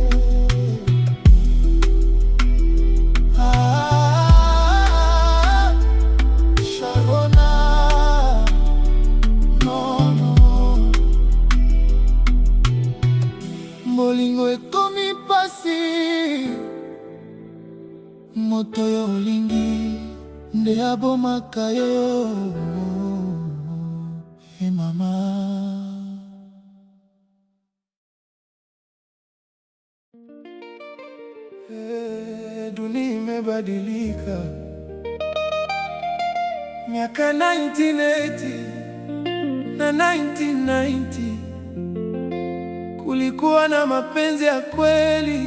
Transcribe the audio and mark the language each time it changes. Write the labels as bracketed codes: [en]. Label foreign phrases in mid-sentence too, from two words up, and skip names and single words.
[ln] Bolingo ekomi pasi, moto yo olingi nde abomaka yo. Hey mama. [sw] Dunia imebadilika. Miaka 1980 na 1990 kulikuwa na mapenzi ya kweli.